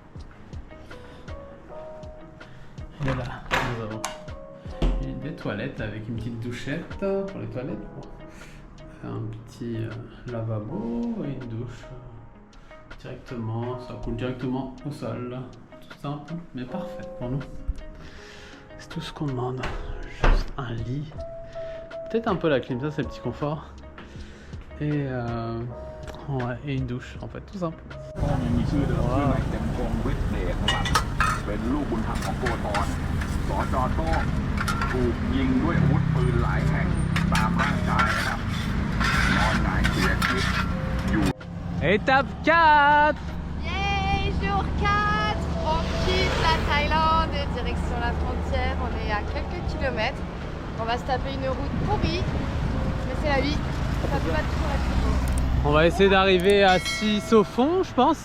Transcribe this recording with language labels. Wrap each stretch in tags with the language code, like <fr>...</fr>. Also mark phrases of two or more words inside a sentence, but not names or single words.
<fr>Et là, nous avons des toilettes avec une petite douchette pour les toilettes, un petit lavabo et une douche directement, ça coule directement au sol. Tout simple, mais parfait pour nous. C'est tout ce qu'on demande. Juste un lit. Peut-être un peu la clim, ça c'est le petit confort. Et, ouais, et une douche en fait, tout simple.</fr> <th>มีชื่อเดิมชื่อนายเต็มพงษ์ฤทธิ์เดชนะครับเป็นลูกบุญธรรมของโกธรสจ. โต้งถูกยิงด้วยอาวุธปืนหลายแห่งตามร่างกายนะครับนอนหงายเสียชีวิตอยู่</th> <fr>Étape 4. Yay, jour 4. On quitte la Thaïlande et direction la frontière. On est à quelques kilomètres. On va se taper une route pourrie, mais c'est la vie. Ça peut pas toujours être beau. On va essayer d'arriver à 6 au fond, je pense.</fr>